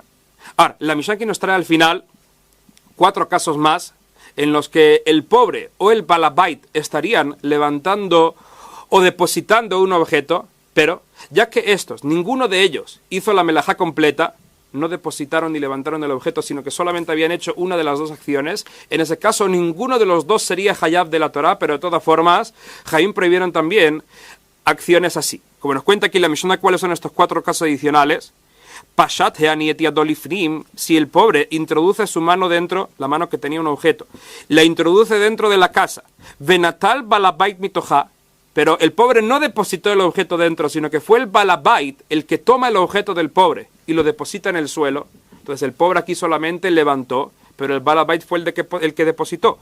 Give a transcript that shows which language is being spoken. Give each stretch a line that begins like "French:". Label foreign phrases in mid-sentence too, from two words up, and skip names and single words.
Spanish: Ahora, la Mishnah aquí nos trae al final 4 casos más en los que el pobre o el balabait estarían levantando o depositando un objeto, pero ya que estos, ninguno de ellos hizo la melajá completa, no depositaron ni levantaron el objeto, sino que solamente habían hecho una de las 2 acciones. En ese caso, ninguno de los 2 sería hayab de la Torá, pero de todas formas, Jaim prohibieron también acciones así. Como nos cuenta aquí la Mishnah, ¿cuáles son estos 4 casos adicionales?
Hebrew: פשט העני את ידו לפנים,
Spanish: si el pobre introduce su mano dentro, la mano que tenía un objeto, la introduce dentro de la casa,
Hebrew: ונטל בעל הבית מתוכה,
Spanish: pero el pobre no depositó el objeto dentro, sino que fue el balabait el que toma el objeto del pobre y lo deposita en el suelo. Entonces el pobre aquí solamente levantó, pero el balabait fue el que depositó.